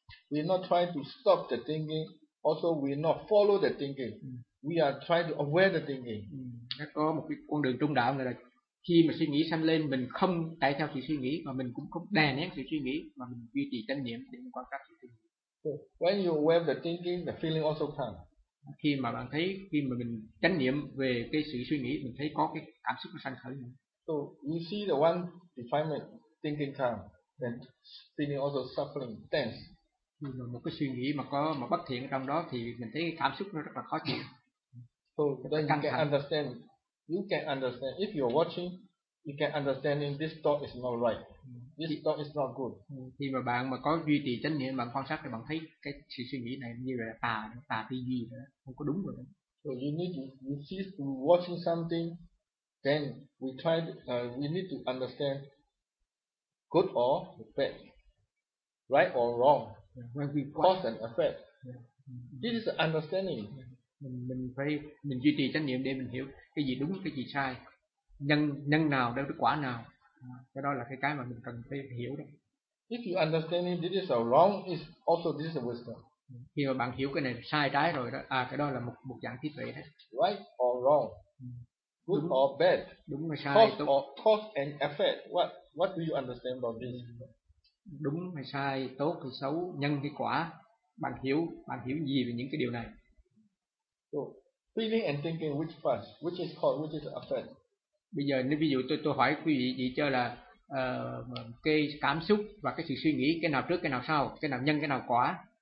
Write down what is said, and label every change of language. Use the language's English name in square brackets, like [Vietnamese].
[English] We not try to stop the thinking, also we not follow the thinking, we are try to aware the thinking. [Vietnamese] Nó có một cái con đường trung đạo là khi mà suy nghĩ sanh lên mình không chạy theo sự suy nghĩ mà mình cũng không đè nén sự suy nghĩ mà mình duy trì chánh niệm để mình quan sát sự suy nghĩ. [English] When you aware the thinking, the feeling also comes. [Vietnamese] Khi mà bạn thấy khi mà mình chánh niệm về cái sự suy nghĩ mình thấy có cái cảm xúc nó sanh khởi nữa. [English] So you see the one defilement thinking come, then feeling also suffering tense. [Vietnamese] Khi mà một cái suy nghĩ mà có mà bất thiện ở trong đó thì mình thấy cái cảm xúc nó rất là khó chịu. [English] So then you can understand. You can understand if you're watching, you can understand this thought is not right. This thought is not good. [Vietnamese] Khi mà bạn mà có duy trì chánh niệm, bạn quan sát thì bạn thấy cái sự suy nghĩ này như là tà tư duy đó, không có đúng rồi. [English] So you need to insist on watching something, then we try. We need to understand good or bad, right or wrong, when we cause and effect. This is understanding. [Vietnamese] Mình duy trì chánh niệm để mình hiểu cái gì đúng, cái gì sai, nhân nào đem được quả nào. Cái đó là cái mà mình cần phải hiểu đó. [English] If you understand this is a wrong, is also this is a wisdom. [Vietnamese] Khi mà bạn hiểu cái này sai trái rồi đó, cái đó là một dạng trí tuệ đấy. [English] Right or wrong, good [Vietnamese] đúng, [English] or bad, [Vietnamese] đúng hay sai, [English] cause [Vietnamese] tốt. [English] Or cause and effect, what do you understand about this? [Vietnamese] Đúng hay sai, tốt hay xấu, nhân hay quả, bạn hiểu gì về những cái điều này? [English] So feeling and thinking, which first, which is cause, which is effect? [Vietnamese] Bây giờ nếu ví dụ tôi hỏi quý vị chơi là cái cảm xúc và cái sự suy nghĩ, cái nào trước cái nào sau, cái nào nhân cái nào quả.